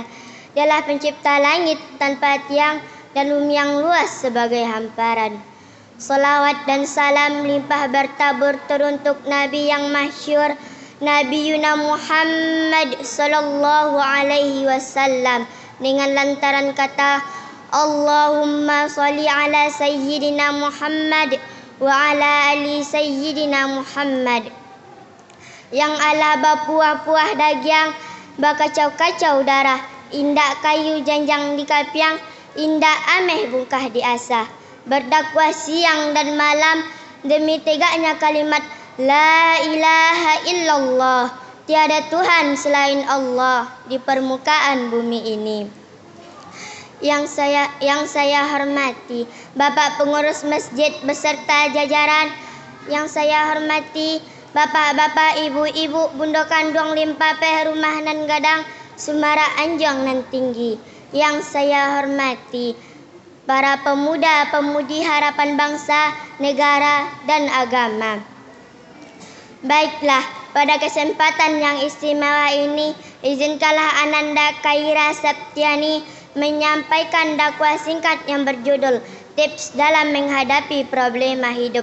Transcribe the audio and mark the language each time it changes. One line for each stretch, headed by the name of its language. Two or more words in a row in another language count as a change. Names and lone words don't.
Indonesian: Dialah pencipta langit tanpa tiang dan bumi yang luas sebagai hamparan. Salawat dan salam limpah bertabur teruntuk Nabi yang masyhur, Nabi Yuna Muhammad
Arabic: صلى الله عليه وسلم,
Indonesian: dengan lantaran kata
Arabic: اللهم صل على سيدنا محمد وعلى آل سيدنا محمد,
Minangkabau: yang ala bapuah-puah dagiang bakacau-kacau darah, indak kayu janjang di kapiang, indak ameh bungkah di asah,
Indonesian: berdakwah siang dan malam demi tegaknya kalimat
Arabic: لا إله إلا الله,
Indonesian: tiada Tuhan selain Allah di permukaan bumi ini. Yang saya hormati Bapak pengurus masjid beserta jajaran, yang saya hormati Bapak-bapak, ibu-ibu,
Minangkabau: Bundo Kandung Limpapeh Rumah nan Gadang Sumara Anjong nan Tinggi,
Indonesian: yang saya hormati para pemuda-pemudi harapan bangsa, negara dan agama. Baiklah, pada kesempatan yang istimewa ini, izinkanlah Ananda Khaira Septiani menyampaikan dakwah singkat yang berjudul Tips dalam menghadapi problema hidup.